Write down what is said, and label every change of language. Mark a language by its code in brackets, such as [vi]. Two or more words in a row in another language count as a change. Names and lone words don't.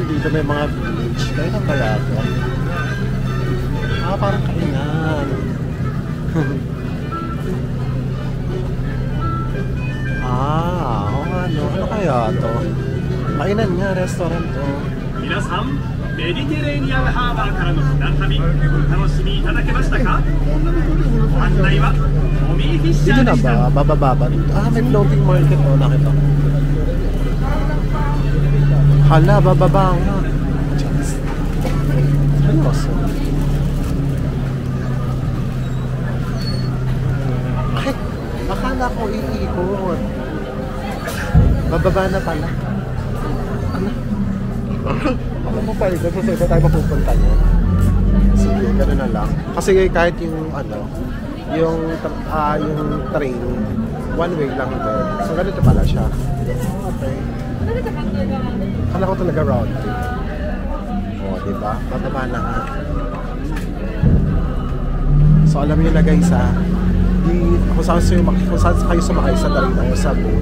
[tl] may mga beach. Kailan kaya ito? Parang kainan. Oo nga, no? Ano kaya ito? Kainan nga, restaurant to. [ja] 皆さん、メディテレーニアンハーバーからの船旅、お楽しみいただけましたか？ご案内はトミー・フィッシャ [tl] Dito [ja] ー [tl] na [ja] でした。 [tl] ba? Bababa ba dito? May floating market o. Nakita ko. Hala, bababa nga. Seryoso. Ay, akala ko iikot. Bababa na pala. Ano mo pa ito? Kasi ito tayo mapupunta niya. Sige, gano'n na lang. Kasi kahit yung yung train, [en] one way [tl] lang din. So ganito pala siya. Okay. Kala ko talaga [en] round trip. [tl] O, diba? Bababa na nga. So alam niyo na guys kung saan kayo sumakay sa train o sa boat.